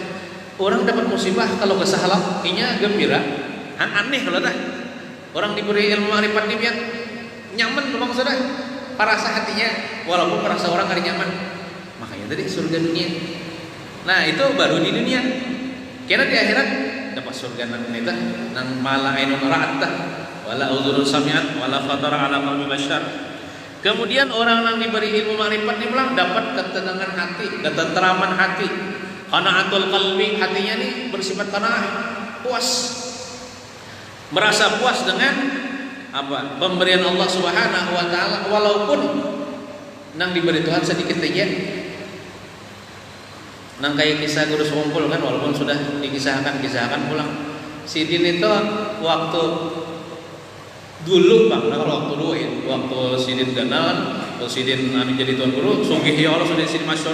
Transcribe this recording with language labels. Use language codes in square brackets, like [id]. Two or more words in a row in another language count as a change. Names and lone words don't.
[bjn] Orang dapat musibah kalau kesahlah inya gembira, aneh kalau dah. Orang diberi ilmu ma'rifat ini yang nyaman memang sudah perasa hatinya, walaupun perasa orang hari nyaman. Makanya tadi surga dunia. Nah, itu baru di dunia. Kira di akhirat dapat surga nang neta nang [ar] ما لا عين رأت ولا أذن سمعت ولا خطر على قلب بشر. [id] Kemudian orang yang diberi ilmu ma'rifat ini bilang dapat ketenangan hati, ketenteraman hati, [ar] قناعة القلب, [id] hatinya nih bersifat qanaah, puas. Merasa puas dengan apa? [bjn] Pemberian Allah [ar] سبحانه وتعالى, [bjn] walaupun nang diberi Tuhan sedikit aja. Nang kayak kisah guru sekumpul kan, walaupun sudah dikisahkan pulang. Sidin itu waktu dulu Bang, kalau waktu dulu ya, waktu Sidin ganal, waktu Sidin jadi tuan guru, sungguh ya Allah sudah Sidin masyhur.